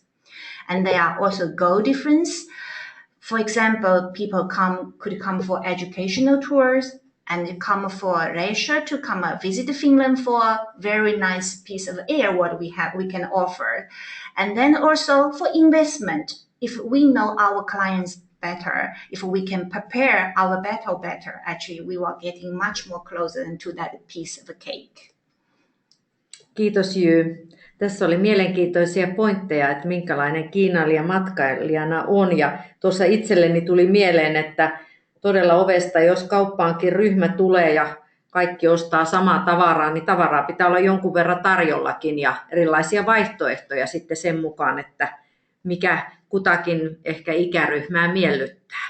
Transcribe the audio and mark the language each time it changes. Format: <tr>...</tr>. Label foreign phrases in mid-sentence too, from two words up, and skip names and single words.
<en>And there are also goal difference. For example, people could come for educational tours and come for leisure to come visit Finland for a very nice piece of air what we can offer. And then also for investment, if we know our clients better, if we can prepare our battle better, actually we are getting much more closer to that piece of a cake.</en> <fi>Kiitos Jy. Tässä oli mielenkiintoisia pointteja, että minkälainen kiinailija matkailijana on. Ja tuossa itselleni tuli mieleen, että todella ovesta, jos kauppaankin ryhmä tulee ja kaikki ostaa samaa tavaraa, niin tavaraa pitää olla jonkun verran tarjollakin ja erilaisia vaihtoehtoja sitten sen mukaan, että mikä kutakin ehkä ikäryhmää miellyttää.</fi>